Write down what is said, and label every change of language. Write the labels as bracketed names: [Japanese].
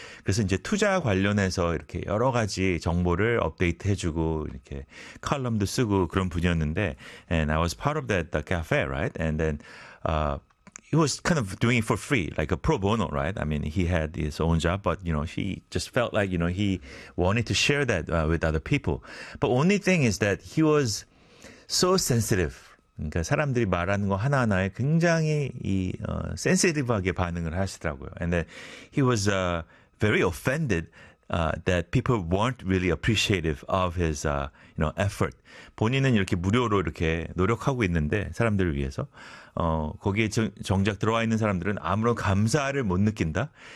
[Korean] 그래서 이제 투자 관련해서 이렇게 여러 가지 정보를 업데이트 해주고 이렇게 칼럼도 쓰고 그런 분이었는데 [English] and I was part of that the cafe, right? And then he was kind of doing it for free, like a pro bono, right? I mean, he had his own job, but, you know, he just felt like, you know, he wanted to share that with other people. But only thing is that he was so sensitive. [Korean] 그러니까 사람들이 말하는 거 하나하나에 굉장히 이 센시티브하게 반응을 하시더라고요. [English] And then he was very offended that people weren't really appreciative of his you know effort. [Korean] 본인은 이렇게 무료로 이렇게 노력하고 있는데 사람들을 위해서 거기에 정작 들어와 있는 사람들은 아무런 감사를 못 느낀다.